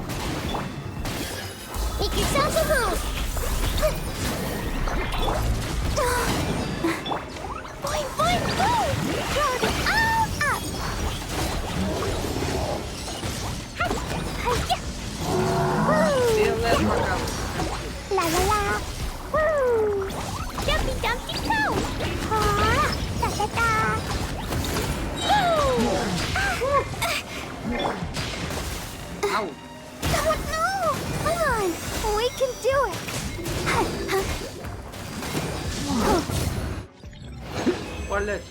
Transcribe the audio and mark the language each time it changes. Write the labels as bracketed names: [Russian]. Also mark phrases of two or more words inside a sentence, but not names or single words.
[English] Make yourselves at home. Boing, boing, boom! Throw them all up. Hi-ya. Woo! La la la. Woo! Jumpy dumpty go. Ha! Da da da. Woo! Ау! No! Come on! We can do it! [Ukrainian] Полетів.